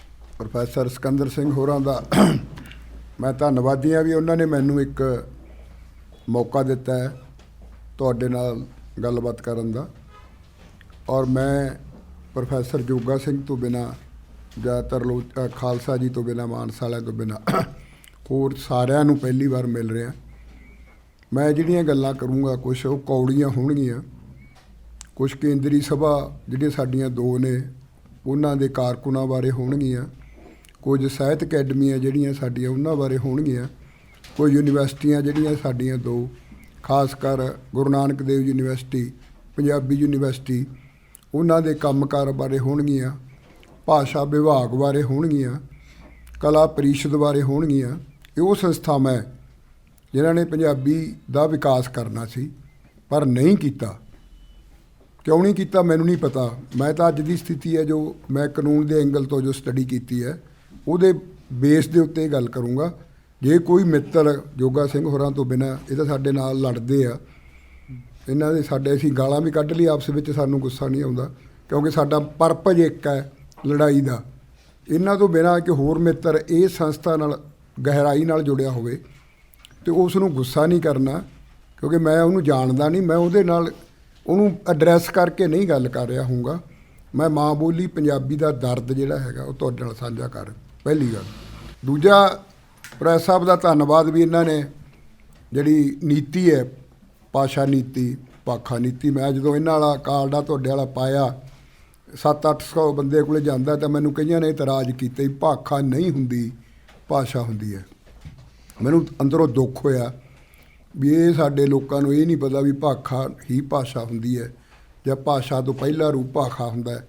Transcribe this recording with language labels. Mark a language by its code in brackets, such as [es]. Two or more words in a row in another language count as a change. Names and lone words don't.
[pa] ਪ੍ਰੋਫੈਸਰ ਸਿਕੰਦਰ ਸਿੰਘ ਹੋਰਾਂ ਦਾ ਮੈਂ ਧੰਨਵਾਦੀ ਹਾਂ ਭਈ ਉਨ੍ਹੋਂ ਨੇ ਮੈਨੂੰ ਇੱਕ ਮੌਕਾ ਦਿੱਤਾ ਹੈ ਤੁਹਾਡੇ ਨਾਲ ਗੱਲਬਾਤ ਕਰਨ ਦਾ। ਔਰ ਮੈਂ ਪ੍ਰੋਫੈਸਰ ਜੋਗਾ ਸਿੰਘ ਤੋਂ ਬਿਨਾਂ ਜ਼ਿਆਦਾਤਰ ਖ਼ਾਲਸਾ ਜੀ ਤੋਂ ਬਿਨਾਂ ਮਾਨਸਾ ਵਾਲਿਆਂ ਤੋਂ ਬਿਨਾਂ ਹੋਰ ਸਾਰਿਆਂ ਨੂੰ ਪਹਿਲੀ ਬਾਰ ਮਿਲ ਰਿਹਾ। ਮੈਂ ਜਿਹੜੀਆਂ ਗੱਲਾਂ ਕਰੂੰਗਾ ਕੁਝ ਉਹ ਕੌੜੀਆਂ ਹੋਣਗੀਆਂ, ਕੁਝ ਕੇਂਦਰੀ ਸਭਾ ਜਿਹੜੀਆਂ ਸਾਡੀਆਂ ਦੋ ਨੇ ਉਨ੍ਹਾਂ ਦੇ ਕਾਰਕੁਨਾਂ ਬਾਰੇ ਹੋਣਗੀਆਂ, ਕੁਝ ਸਾਹਿਤ ਅਕੈਡਮੀਆਂ ਜਿਹੜੀਆਂ ਸਾਡੀਆਂ ਉਹਨਾਂ ਬਾਰੇ ਹੋਣਗੀਆਂ, ਕੁਝ ਯੂਨੀਵਰਸਿਟੀਆਂ ਜਿਹੜੀਆਂ ਸਾਡੀਆਂ ਦੋ ਖ਼ਾਸ ਕਰ ਗੁਰੂ ਨਾਨਕ ਦੇਵ ਯੂਨੀਵਰਸਿਟੀ ਪੰਜਾਬੀ ਯੂਨੀਵਰਸਿਟੀ ਉਨ੍ਹਾਂ ਦੇ ਕੰਮਕਾਰ ਬਾਰੇ ਹੋਣਗੀਆਂ, ਭਾਸ਼ਾ ਵਿਭਾਗ ਬਾਰੇ ਹੋਣਗੀਆਂ, ਕਲਾ ਪਰਿਸ਼ਦ ਬਾਰੇ ਹੋਣਗੀਆਂ। ਇਹ ਉਹ ਸੰਸਥਾਵਾਂ ਹੈ ਜਿਨ੍ਹਾਂ ਨੇ ਪੰਜਾਬੀ ਦਾ ਵਿਕਾਸ ਕਰਨਾ ਸੀ ਪਰ ਨਹੀਂ ਕੀਤਾ। ਕਿਉਂ ਨਹੀਂ ਕੀਤਾ ਮੈਨੂੰ ਨਹੀਂ ਪਤਾ। ਮੈਂ ਤਾਂ ਅੱਜ ਦੀ ਸਥਿਤੀ ਹੈ ਜੋ ਮੈਂ ਕਾਨੂੰਨ ਦੇ ਐਂਗਲ ਤੋਂ ਜੋ ਸਟੱਡੀ ਕੀ ਹੈ ਉਹਦੇ ਬੇਸ ਦੇ ਉੱਤੇ ਗੱਲ ਕਰੂੰਗਾ। ਜੇ ਕੋਈ ਮਿੱਤਰ ਜੋਗਾ ਸਿੰਘ ਹੋਰਾਂ ਤੋਂ ਬਿਨਾਂ ਇਹ ਤਾਂ ਸਾਡੇ ਨਾਲ ਲੜਦੇ ਆ, ਇਨ੍ਹਾਂ ਦੇ ਸਾਡੇ ਅਸੀਂ ਗਾਲ੍ਹਾਂ ਵੀ ਕੱਢ ਲਈਆਂ ਆਪਸ ਵਿੱਚ, ਸਾਨੂੰ ਗੁੱਸਾ ਨਹੀਂ ਆਉਂਦਾ ਕਿਉਂਕਿ ਸਾਡਾ ਪਰਪਜ਼ ਇੱਕ ਹੈ ਲੜਾਈ ਕਾ। ਇਨ੍ਹਾਂ ਤੋਂ ਬਿਨਾਂ ਕਿ ਹੋਰ ਮਿੱਤਰ ਇਸ ਸੰਸਥਾ ਨਾਲ ਗਹਿਰਾਈ ਨਾਲ ਜੁੜਿਆ ਹੋਵੇ ਤਾਂ ਉਸ ਨੂੰ ਗੁੱਸਾ ਨਹੀਂ ਕਰਨਾ, ਕਿਉਂਕਿ ਮੈਂ ਉਨ੍ਹੋਂ ਨੇ ਜਾਣਦਾ ਨਹੀਂ, ਮੈਂ ਉਹਦੇ ਨਾਲ ਉਨ੍ਹੋਂ ਨੇ ਐਡਰੈਸ ਕਰਕੇ ਨਹੀਂ ਗੱਲ ਕਰ ਰਿਹਾ ਹੂੰਗਾ। ਮੈਂ ਮਾਂ ਬੋਲੀ ਪੰਜਾਬੀ ਕਾ ਦਰਦ ਜਿਹੜਾ ਹੈਗਾ ਉਹ ਤੁਹਾਡੇ ਨਾਲ ਸਾਂਝਾ ਕਰ ਪਹਿਲੀ ਗੱਲ। ਦੂਜਾ ਪ੍ਰੈਸ ਸਾਹਬ ਕਾ ਧੰਨਵਾਦ ਭਈ ਇਨ੍ਹੋਂ ਨੇ ਜਿਹੜੀ ਨੀਤੀ ਹੈ ਭਾਸ਼ਾ ਨੀਤੀ ਭਾਖਾ ਨੀਤੀ, ਮੈਂ ਜੋ ਇਨ੍ਹਾਂ ਵਾਲਾ ਕਾਰਡ ਤੁਹਾਡੇ ਵਾਲਾ ਪਾਇਆ 700-800 ਬੰਦੇ ਕੋਲੇ ਜਾਂਦਾ ਤਾਂ ਮੈਨੂੰ ਕਈਆਂ ਨੇ ਇਤਰਾਜ਼ ਕੀਤੇ ਭਈ ਭਾਖਾ ਨਹੀਂ ਹੁੰਦੀ ਭਾਸ਼ਾ ਹੁੰਦੀ ਹੈ। ਮੈਨੂੰ ਅੰਦਰੋਂ ਦੁੱਖ ਹੋਇਆ ਭਈ ਇਹ ਸਾਡੇ ਲੋਕਾਂ ਨੂੰ ਇਹ ਨਹੀਂ ਪਤਾ ਭਈ ਭਾਖਾ ਹੀ ਭਾਸ਼ਾ ਹੁੰਦੀ ਹੈ ਜਾਂ ਭਾਸ਼ਾ ਤੋਂ ਪਹਿਲਾ ਰੂਪ ਭਾਖਾ ਹੁੰਦਾ ਹੈ।